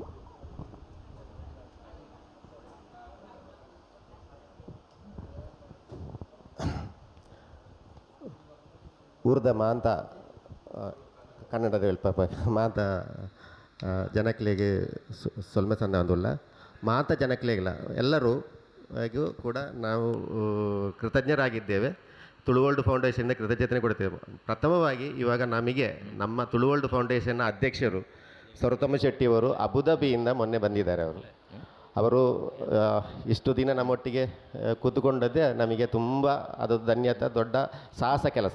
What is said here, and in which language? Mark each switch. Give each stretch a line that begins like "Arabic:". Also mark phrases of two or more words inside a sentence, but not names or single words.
Tulu: ಊರ್ದ ಮಾಂತ ಕನ್ನಡದ ಹೇಳ್ಪಾಪ ಮಾತ ಜನಕ್ಲೆಗೆ ಸೊಲ್ಮೆ ಸಂದ ಅಂದುಲ್ಲ ಮಾತ ಜನಕ್ಲೆಗಿಲ್ಲ
Kannada: ಎಲ್ಲರೂ ಕೂಡ ನಾವು ಕೃತಜ್ಞರಾಗಿದ್ದೇವೆ. ತುಳುವರ್ಲ್ಡ್ ಫೌಂಡೇಶನ್ನ ಕೃತಜ್ಞತೆ ಕೊಡ್ತೇವೆ. ಪ್ರಥಮವಾಗಿ ಇವಾಗ ನಮಗೆ ನಮ್ಮ ತುಳುವರ್ಲ್ಡ್ ಫೌಂಡೇಶನ್ನ ಅಧ್ಯಕ್ಷರು ಸರೋತ್ತಮ ಶೆಟ್ಟಿಯವರು ಅಬುದಾಬಿಯಿಂದ ಮೊನ್ನೆ ಬಂದಿದ್ದಾರೆ. ಅವರು ಇಷ್ಟು ದಿನ ನಮ್ಮೊಟ್ಟಿಗೆ ಕೂತ್ಕೊಂಡದ್ದೇ ನಮಗೆ ತುಂಬ ಅದು ಧನ್ಯತೆ, ದೊಡ್ಡ ಸಾಹಸ ಕೆಲಸ.